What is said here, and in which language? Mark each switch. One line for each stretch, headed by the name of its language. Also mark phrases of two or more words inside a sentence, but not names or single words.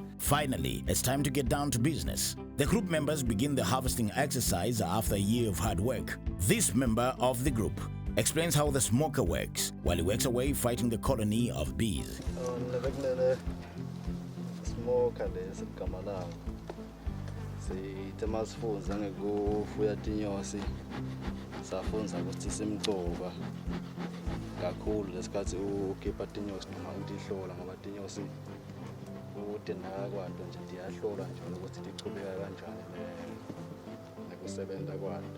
English: Finally, it's time to get down to business. The group members begin the harvesting exercise after a year of hard work. This member of the group explains how the smoker works while he works away fighting the colony of bees. Smoker is kamala.
Swati: Sitemasifunza ngekufuya tinyosi. Safunza ukuthi simqoka. kakhulu lesikhathi ukhipha tinyosi noma utihlola ngoba tinyosi utendaka kwato nje tiyahlolwa njalo ukuthi tichubeka kanjani nekusebenza kwato.